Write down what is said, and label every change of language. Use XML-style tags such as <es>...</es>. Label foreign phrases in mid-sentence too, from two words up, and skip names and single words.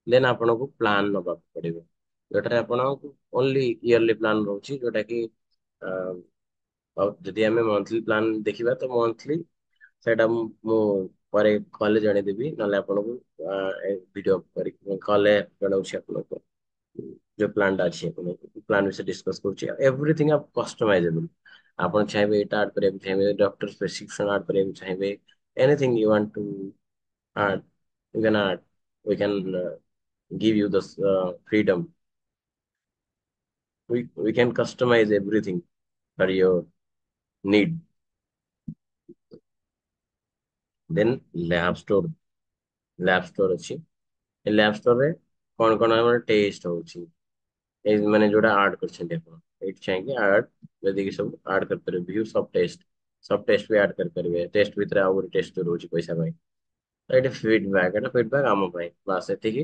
<or>ଦେନ୍ ଆପଣଙ୍କୁ ପ୍ଲାନ୍ ନେବାକୁ ପଡିବ, ଯୋଉଟାରେ ଆପଣଙ୍କୁ</or> <en>only yearly plan</en> <or>ରହୁଛି, ଯୋଉଟା କି ଆଉ ଯଦି ଆମେ</or> <en>monthly plan</en> <or>ଦେଖିବା ତ ମନ୍ଥଲି ସେଇଟା ମୁଁ ପରେ କଲେ ଜଣେଇଦେବି, ନହେଲେ ଆପଣଙ୍କୁ ଭିଡ଼ିଓ କରିକି କଲେ ଜଣାଉଛି ଆପଣଙ୍କୁ</or> <hi>जो प्लान</hi> <or>ଅଛି ଆପଣଙ୍କୁ ପ୍ଲାନ୍ ବିଷୟରେ ଡିସ୍କସ୍ କରୁଛି,</or> <en>everything of customizable.</en> <or>ଆପଣ ଚାହିଁବେ ଏଇଟା ଆଡ୍ କରିବାକୁ ଚାହିଁବେ,</or> <en>doctor prescription</en> <or>ଆଡ୍ କରିବାକୁ ଚାହିଁବେ,</or> <en>anything you want to add, you can add. We can give you this freedom. We can customize everything for your need. Then lab store, lab store ଅଛି।</en> <or>ଏ</or> <en>lab store</en> <or>ରେ କଣ କଣ ଆମର ଟେଷ୍ଟ ହଉଛି, ଏଇ ମାନେ ଯୋଉଟା ଆଡ୍ କରିଛନ୍ତି ଆପଣ ଏଇଠି ଚାହିଁକି ଆଡ୍, ଯଦି ସବୁ ଆଡ୍ କରିପାରିବେ,</or> <en>view sub test</en> <or>ବି ଆଡ୍ କରିପାରିବେ, ଟେଷ୍ଟ ଭିତରେ ଆଉ ଗୋଟେ ଟେଷ୍ଟ ରହୁଛି ପଇସା ପାଇଁ। ଏଇଟା ଫିଡବ୍ୟାକ୍, ଏଇଟା ଫିଡବ୍ୟାକ୍ ଆମ ପାଇଁ ବାସ୍ ଏତିକି।</or>